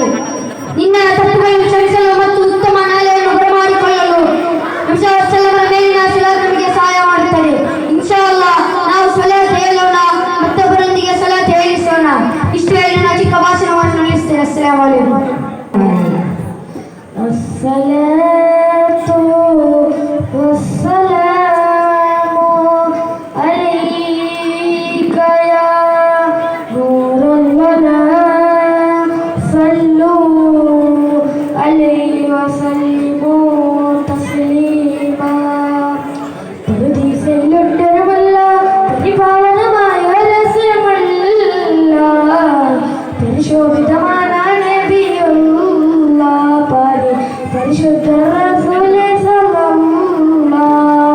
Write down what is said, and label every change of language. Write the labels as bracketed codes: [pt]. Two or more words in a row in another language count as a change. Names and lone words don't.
[kn] ನಿನ್ನ ತಪ್ಪುಗಳನ್ನು ಕ್ಷಮಿಸಲು ಮತ್ತು ಉತ್ತಮ ನಾಳೆಯನ್ನು ಬರಮಾಡಿಕೊಳ್ಳಲು ನಬಿ [ar] صلى الله عليه وسلم [kn] ಅವರ ಮೇಲಿನ ಸಲಾತ್ ನಮಗೆ ಸಹಾಯ ಮಾಡುತ್ತದೆ. [ar] إن شاء الله [kn] ನಾವು ಸಲಾತ್ ಹೇಳೋಣ, ಮತ್ತೊಬ್ಬರೊಂದಿಗೆ ಸಲಾತ್ ಹೇಳಿಸೋಣ. ಇಷ್ಟು ಹೇಳಿ ನನ್ನ ಚಿಕ್ಕ ಭಾಷಣವನ್ನು ನಿಲ್ಲಿಸ್ತೇನೆ. [ar] السلام عليكم. الصلاة والسلام عليك يا نور الورى صلوا عليه وسلموا تسليما. [ml] പരദീസയിലൊട്ടൊരുമല്ല പരിപാവനമായ രഹസ്യമല്ല പരിശോഭിതമായ നബിയുള്ള പരിശുദ്ധ റസൂലേ സല്ലല്ലാഹു.